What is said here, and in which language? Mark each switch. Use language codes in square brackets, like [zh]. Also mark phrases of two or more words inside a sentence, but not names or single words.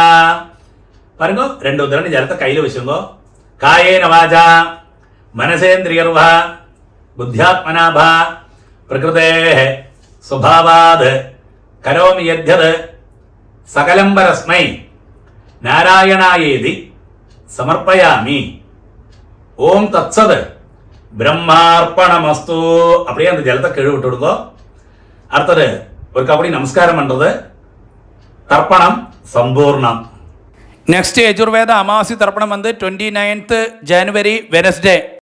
[ta] பாருங்க 2 உதிரணி ஜலத்தை கையில வச்சுங்கோ. [sa] காயேன வாஜா மனசேந்திரியர்வா புத்தியாத்மனாபா பிரகிருதேஹ சுபாவாத் கரோமி யத்யத் சகலம் பரஸ்மை நாராயணாயேதி சமர்ப்பயாமி. ஓம் தத்சத் பிரம்மார்ப்பணமஸ்து. [ta] அப்படியே அந்த ஜலத்தை கீழே விட்டு விடுங்கோ. அடுத்தது ஒரு கபடி நமஸ்காரம் பண்றது தர்ப்பணம் சம்பூர்ணம். நெக்ஸ்ட் யஜுர்வேத அமாவாசை தர்ப்பணம் வந்து 29th January வெனஸ்டே